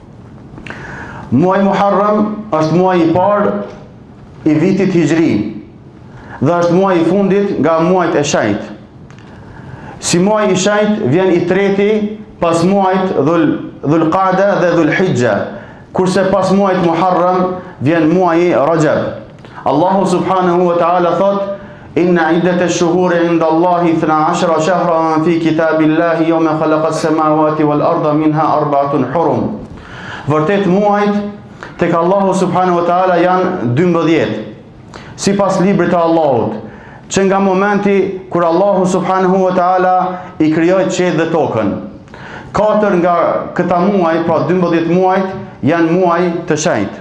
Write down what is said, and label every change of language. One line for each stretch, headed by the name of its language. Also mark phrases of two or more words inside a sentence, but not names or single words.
Albanian: Muaj Muharram është muaj i parë i vitit hijri dhe është muaj i fundit nga muajt e shenjtë. Si muaj i shenjtë vjen i treti pas muajt Dhul Qa'da dhe Dhul Hijja, kurse pas muajt Muharram vjen muaji Rajab.
Arabic: Allahu سبحانه وتعالى thot: إن عدة الشهور عند الله 12 شهرا في كتاب الله يوم خلق السماوات والأرض منها أربعة حرم.
Albanian: Vërtet muajt tek Allahu
Arabic: subhanahu wa ta'ala
Albanian: janë 12, sipas librit të Allahut, që nga momenti kur Allahu
Arabic: subhanahu wa ta'ala
Albanian: i krijoi qiellin dhe tokën. 4 nga këta muaj, pra 12 muajt, janë muaj të shenjtë.